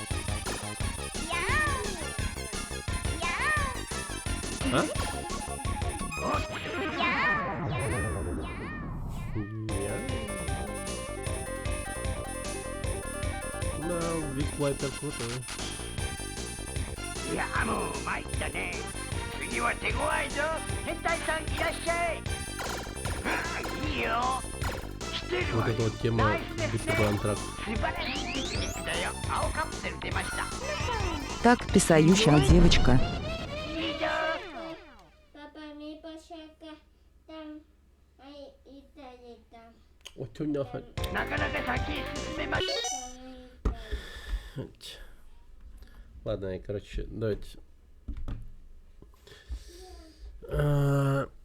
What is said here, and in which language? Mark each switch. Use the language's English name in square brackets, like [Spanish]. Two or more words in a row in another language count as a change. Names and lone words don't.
[Russian] А? Да, Вик Вайпер крутой. [Japanese] いやもう参ったね次は手強いぞ変態さんいらっしゃいいいよ来てる [Russian] Вот [Japanese] わ [Russian] эта вот тема [Japanese] ナイスですね [Russian] Битва Антракт. [Japanese] 素晴らしいテクニックだよ青カプセル出ました [Russian] Так писающая девочка. [Japanese] いいぞ [Russian] Папа, ми пошака там. Ай, и там. Ой, тю, нахуй. [Japanese] なかなか先へ進めまし [Russian] Ладно, короче, давайте. А,